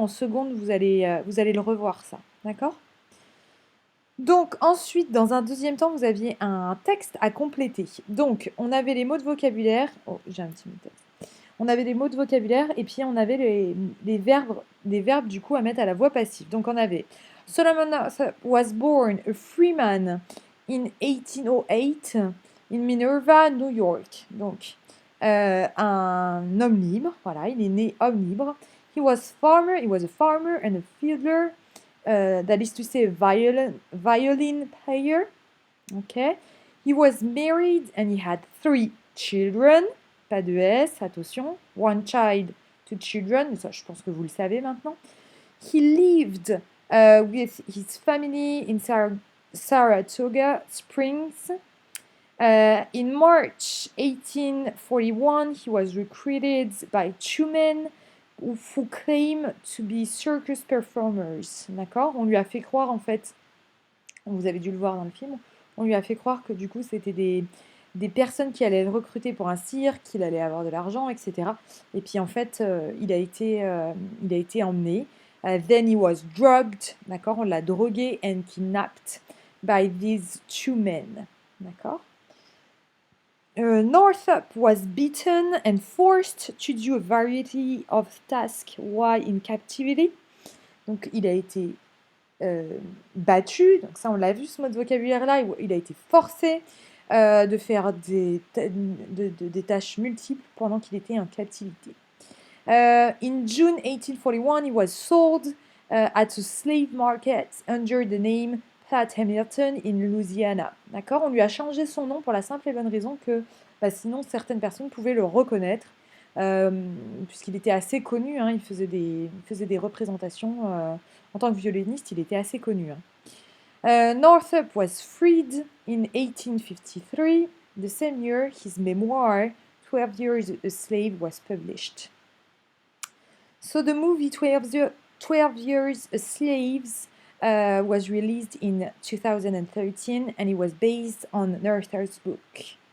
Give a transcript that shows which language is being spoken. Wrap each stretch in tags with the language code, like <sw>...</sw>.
<fr>En seconde, vous allez le revoir, ça. D'accord? Donc ensuite, dans un deuxième temps, vous aviez un texte à compléter. Donc, on avait les mots de vocabulaire. Oh, j'ai un petit mot de texte. On avait des mots de vocabulaire et puis on avait les verbes du coup à mettre à la voix passive. Donc on avait</fr> <en>Solomon was born a free man in 1808 in Minerva, New York.</en> <fr>Donc un homme libre, voilà, il est né homme libre.</fr> <en>He was a farmer and a fiddler. That is to say, violin player. Okay. He was married and he had 3 children.</en> <fr>Pas de S, attention.</fr> <en>One child, 2 children.</en> <fr>Ça, je pense que vous le savez maintenant.</fr> <en>He lived with his family in Saratoga Springs. In March 1841, he was recruited by 2 men who claim to be circus performers.</en> <fr>D'accord? On lui a fait croire, en fait, vous avez dû le voir dans le film, on lui a fait croire que du coup c'était des personnes qui allaient être recrutées pour un cirque, qu'il allait avoir de l'argent, etc. Et puis en fait, il a été emmené.</fr> <en>Then he was drugged,</en> <fr>d'accord? On l'a drogué</fr> <en>and kidnapped by these 2 men,</en> <fr>d'accord?</fr> <en>Northup was beaten and forced to do a variety of tasks while in captivity.</en> <fr>Donc il a été battu, donc ça on l'a vu ce mot de vocabulaire-là, il a été forcé de faire des tâches multiples pendant qu'il était en captivité.</fr> <en>In June 1841, he was sold at a slave market under the name Pat Hamilton in Louisiana.</en> <fr>D'accord? On lui a changé son nom pour la simple et bonne raison que sinon certaines personnes pouvaient le reconnaître puisqu'il était assez connu, hein, il faisait des représentations en tant que violoniste, il était assez connu.</fr> <en>Hein. Northup was freed in 1853. The same year, his memoir, 12 Years a Slave, was published. So the movie 12 Years a Slave was released in 2013 and it was based on Northup's book.</en>